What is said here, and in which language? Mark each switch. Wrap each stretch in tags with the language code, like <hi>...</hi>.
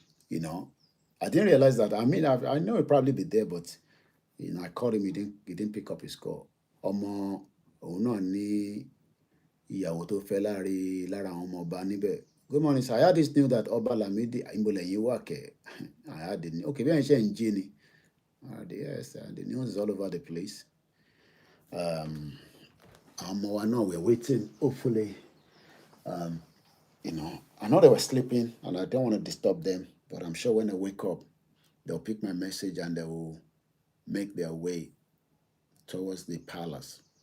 <en>You know, I didn't realize that. I mean, I know he'd probably be there, but you know, I called him. He didn't pick up his call.</en> <yo>Ọmọ òun náà ní ìyàwó tó fẹ́ lára àwọn ọmọ ọba níbẹ̀.</yo> <en>Good morning, sir. I had this news that Oba Lamidi Adeyemi. I had the news. Okay,</en> <yo>bí ẹ̀ ń ṣe ń jí ni.</yo> <en>Yes, the news is all over the place.</en> <yo>Àwọn ọmọ wa náà</yo> <en>we're waiting. Hopefully, you know, I know they were sleeping and I don't want to disturb them, but I'm sure when they wake up, they'll pick my message and they will make their way towards the palace.</en>